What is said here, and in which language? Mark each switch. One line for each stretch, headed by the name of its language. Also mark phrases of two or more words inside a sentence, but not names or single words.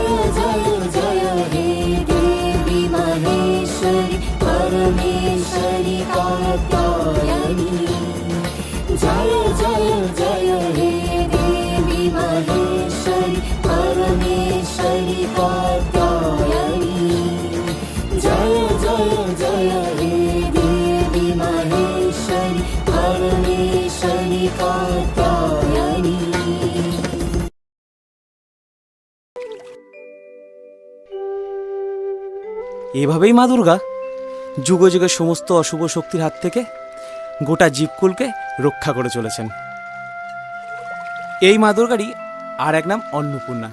Sanskrit: जय जय हे देवी महेश्वरी परमेश्वरी कात्यायनी जय जय जय हे देवी महेश्वरी परमेश्वरी कात्यायनी जय जय जय हे देवी महेश्वरी परमेश्वरी कात्यायनी।
Bangla: এভাবেই মা দুর্গা যুগে যুগে সমস্ত অশুভ শক্তির হাত থেকে গোটা জীবকুলকে রক্ষা করে চলেছেন। এই মা দুর্গারই আর এক নাম অন্নপূর্ণা।